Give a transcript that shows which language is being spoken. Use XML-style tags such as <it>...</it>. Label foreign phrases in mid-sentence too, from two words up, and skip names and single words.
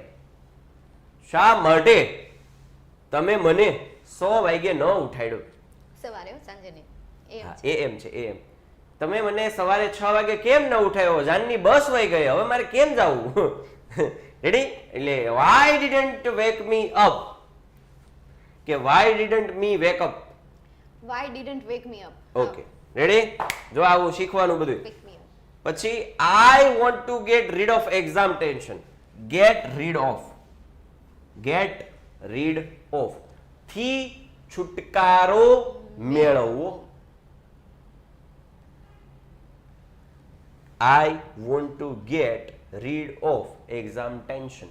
<gu>શા માટે તમે મને 100 વાગ્યે ન ઉઠાડ્યો? સવારે હો, સાંજે નહીં. એમ હા, છે. AM છે, AM. તમે મને સવારે 6 વાગે કેમ ન ઉઠાયો? જાનની બસ વહી ગઈ, હવે મારે કેમ જવું? રેડી?</gu> <en>એટલે why didn't wake me up, કે why didn't me wake up. Why didn't wake me up?</en> <gu>ઓકે, રેડી? જો આવું શીખવાનું બધું.</gu> <en>Wake me up. પછી I want to get rid of exam tension. get rid of, get rid of</en> <gu>થી છુટકારો મેળવવો.</gu> <en>I want to get rid of exam tension.</en>